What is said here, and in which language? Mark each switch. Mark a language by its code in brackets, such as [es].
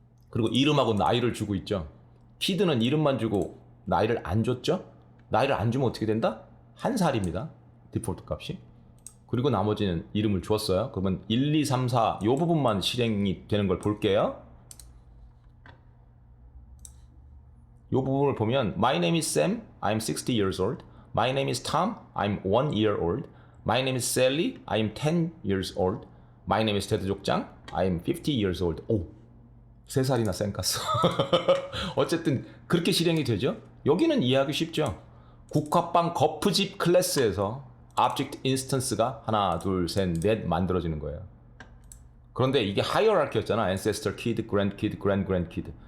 [ko] 그리고 이름하고 나이를 주고 있죠. kid는 이름만 주고 나이를 안 줬죠. 나이를 안 주면 어떻게 된다? 1살입니다. 디폴트 값이. 그리고 나머지는 이름을 주었어요. 그러면 1, 2, 3, 4 이 부분만 실행이 되는 걸 볼게요. [en] 이 부분을 보면 My name is Sam, I'm 60 years old. My name is Tom, I'm 1 year old. My name is Sally, I'm 10 years old. My name is 테드 족장, I'm 50 years old. [ko] 오, 3살이나 쌩 깠어. 어쨌든 그렇게 실행이 되죠. 여기는 이해하기 쉽죠. 국화빵 거푸집 클래스에서 object instance가 하나, 둘, 셋, 넷 만들어지는 거예요. 그런데 이게 하이어라키였잖아. [en] ancestor, kid, grand kid, grand kid.